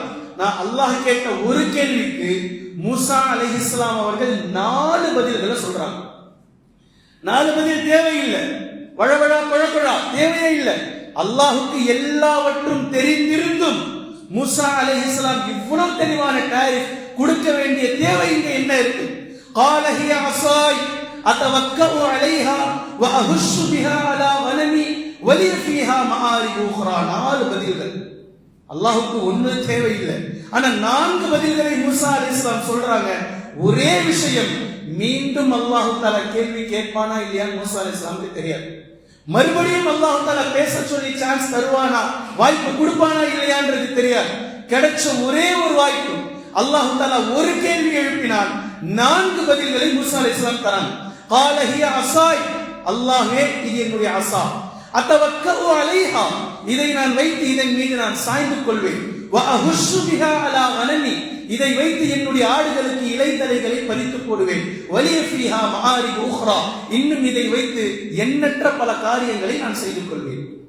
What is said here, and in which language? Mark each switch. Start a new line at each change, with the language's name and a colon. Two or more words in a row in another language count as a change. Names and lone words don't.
Tamil: நான் அல்லாஹ் கேட்ட ஒரு கேள்விக்கு மூசா அலைஹிஸ்ஸலாம் அவர்கள் 4 பதில்களை சொல்றாங்க. 4 பதில் தேவையில்லை, வழவழா குழக்குழா தேவையே இல்லை. அல்லாஹுக்கு எல்லாவற்றும் தெரிந்திருந்தும் மூசா அலைஹிஸ்ஸலாம் இவ்வளவு தெளிவான டாரிஃப் கொடுக்க வேண்டிய தேவை இங்க என்ன இருக்கு?
Arabic: قال هي عصاي اتوكل عليها واهش بها على غنمي ولي فيها مآرب اخرى.
Tamil: 4 பதில்கள். அல்லாஹ்வுக்கு ஒண்ணு தேவையில்லை, ஆனா 4 பதில்களை மூசா அலைஹிஸ்ஸலாம் சொல்றாங்க. ஒரே விஷயம், மீண்டும்
Arabic: الله تعالى
Tamil: கேள்வி கேட்பானா இல்லையா மூசா அலைஹிஸ்ஸலாமுக்கு தெரியாது. மறுபடியும்
Arabic: الله تعالى
Tamil: பேச சொல்லி சான்ஸ் தருவானா, வாய்ப்பு கொடுப்பானா இல்லையான்றது தெரியாது. கிடைச்ச ஒரே ஒரு வாய்ப்பு,
Arabic: الله تعالى
Tamil: ஒரு கேள்வி எழுப்பினான், 4 பதில்களை மூசா அலைஹிஸ்ஸலாம் தராங்க.
Arabic: قال هي عصاي,
Tamil: அல்லாஹ்வே இது என்னுடைய அஸா,
Arabic: أتوكأ عليها,
Tamil: இதை நான் வைத்து இதன் மீது நான் சாய்ந்து கொள்வேன்,
Arabic: وأهش بها على غنمي,
Tamil: இதை வைத்து என்னுடைய ஆடுகளுக்கு இலைதலைகளை பறித்து போடுவேன்,
Arabic: ولي فيها مآرب أخرى,
Tamil: இன்னும் இதை வைத்து எண்ணற்ற பல காரியங்களை நான் செய்து கொள்வேன்.